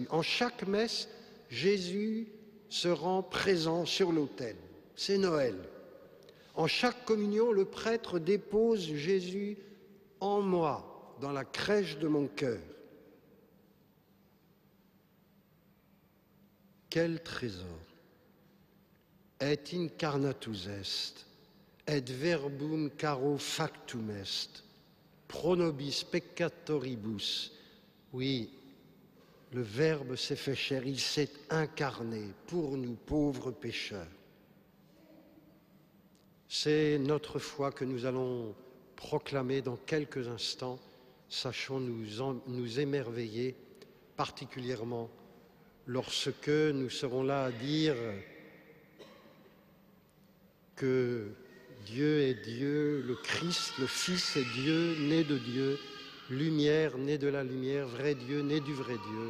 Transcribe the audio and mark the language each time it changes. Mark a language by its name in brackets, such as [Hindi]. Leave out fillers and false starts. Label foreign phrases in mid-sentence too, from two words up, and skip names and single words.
[French] En chaque messe, Jésus se rend présent sur l'autel. C'est Noël. En chaque communion, le prêtre dépose Jésus en moi, dans la crèche de mon cœur. Quel trésor! [Latin] Et incarnatus est, et verbum caro factum est, pro nobis peccatoribus. [French] Oui, le Verbe s'est fait chair, il s'est incarné pour nous pauvres pécheurs. C'est notre foi que nous allons proclamer dans quelques instants. Sachons nous émerveiller, particulièrement lorsque nous serons là à dire que Dieu est Dieu, le Christ, le Fils est Dieu, né de Dieu, lumière, né de la lumière, vrai Dieu, né du vrai Dieu.